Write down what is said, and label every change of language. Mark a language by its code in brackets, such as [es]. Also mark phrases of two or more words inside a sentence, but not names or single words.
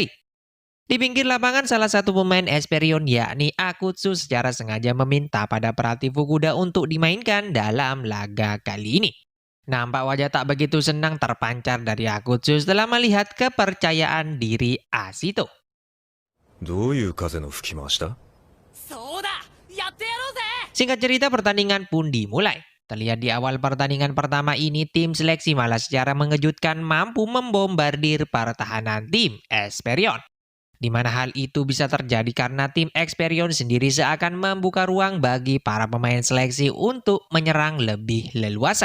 [id] Di pinggir lapangan, salah satu pemain Esperion yakni Akutsu secara sengaja meminta pada pelatih Fukuda untuk dimainkan dalam laga kali ini. Nampak wajah tak begitu senang terpancar dari Akutsu setelah melihat kepercayaan diri Asito. [ja] どういう風の吹き回しだ？そうだ、やってやろうぜ。 [id] Singkat cerita, pertandingan pun dimulai. Terlihat di awal pertandingan pertama ini, tim seleksi malah secara mengejutkan mampu membombardir pertahanan tim Esperion. Di mana hal itu bisa terjadi karena tim Esperion sendiri seakan membuka ruang bagi para pemain seleksi untuk menyerang lebih leluasa.